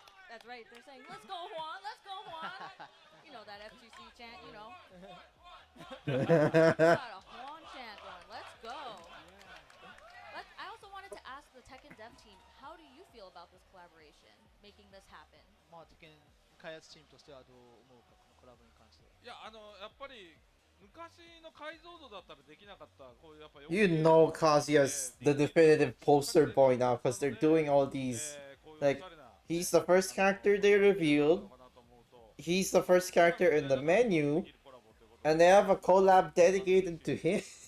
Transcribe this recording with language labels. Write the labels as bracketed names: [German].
[English] That's right. They're saying, "Let's go, Juan. Let's go, Juan." You know that FGC chant. Got a Juan chant going. Let's go. I also wanted to ask the Tekken dev team, how do you feel about this collaboration, making this happen? [Japanese] まあ、テケン開発チームとしてはどう思うか、このコラボに関しては。いや、やっぱり昔の解像度だったらできなかったこういうやっぱ [English] You know Kazuya's the definitive poster boy now because they're doing all these. Like, he's the first character they revealed. He's the first character in the menu. And they have a collab dedicated to him.